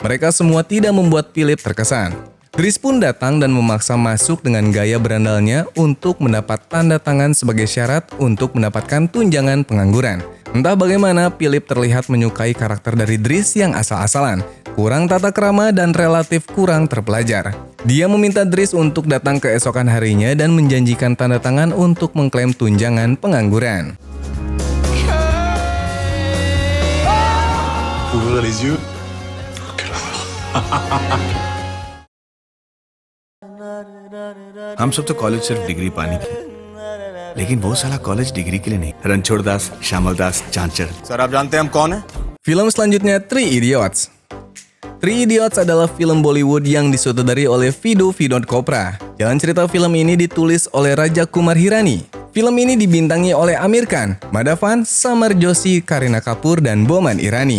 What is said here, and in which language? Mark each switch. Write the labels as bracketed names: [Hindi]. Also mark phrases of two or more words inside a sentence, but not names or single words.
[Indonesian] Mereka semua tidak membuat Philip terkesan. Dries pun datang dan memaksa masuk dengan gaya berandalnya untuk mendapat tanda tangan sebagai syarat untuk mendapatkan tunjangan pengangguran. Entah bagaimana, Philip terlihat menyukai karakter dari Dries yang asal-asalan, kurang tata krama dan relatif kurang terpelajar. Dia meminta Dries untuk datang keesokan harinya dan menjanjikan tanda tangan untuk mengklaim tunjangan pengangguran. [Hindi] हम सब तो कॉलेज सिर्फ डिग्री पाने की, लेकिन वो साला कॉलेज डिग्री के लिए नहीं। रणछोड़ दास, श्यामल दास, चांचर। सर आप जानते हैं हम कौन है? [Indonesian] Film selanjutnya Three Idiots. Three Idiots adalah film Bollywood yang disutradari oleh Vidhu Vinod Chopra. Jalan cerita film ini ditulis oleh Raja Kumar Hirani. Film ini dibintangi oleh Amir Khan, Madhavan, Samar Joshi, Kareena Kapoor, dan Boman Irani.